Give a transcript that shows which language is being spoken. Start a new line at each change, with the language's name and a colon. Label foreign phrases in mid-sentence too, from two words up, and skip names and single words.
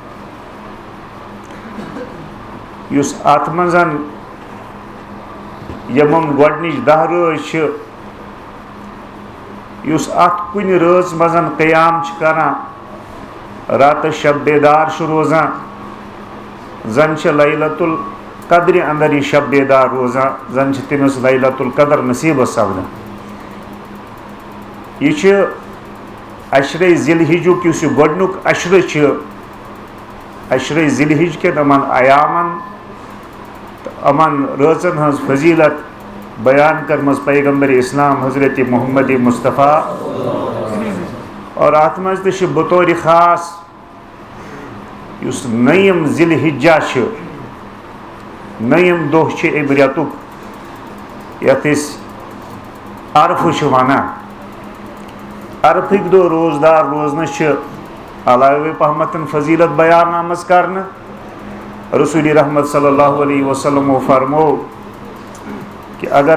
Kashmiri: یُس اتھ منٛز یِمن گۄڈنِچ 10 رٲژ چھِ یُس اتھ کُنہِ رٲژ منٛز قیام چھُ کران راتس شب بیدار چھُ روزان زن چھِ لیلۃ القدرِ انٛدر یہِ شب بیدار روزان زن چھِ تٔمِس لیلۃ القدر نصیٖبس سپدان یہِ چھُ عشرے ذی الحجُک یُس یہِ گۄڈنیُک عشرٕ چھُ عشرے ذی الحج کٮ۪ن یِمن ایامن تہٕ یِمن رٲژن ہٕنٛز فضیٖلت بیان کٔرمٕژ پیغمبر اسلام حضرت محمد مصطفیٰ اور اتھ منٛز تہِ چھِ بطورِ خاص یُس نٔیِم ذی الحجہ چھُ نٔیِم دۄہ چھِ اَمہِ رٮ۪تُک یتھ أسۍ عرفہٕ چھِ ونان عرفٕکۍ دۄہ روزدار روزنہٕ چھِ علاوے پہمتھ فضیٖلت بیان آمٕژ کرنہٕ رسول رحمت
Arabic: صلی اللہ علیہ وسلمو
Kashmiri: فرمو کہ اگر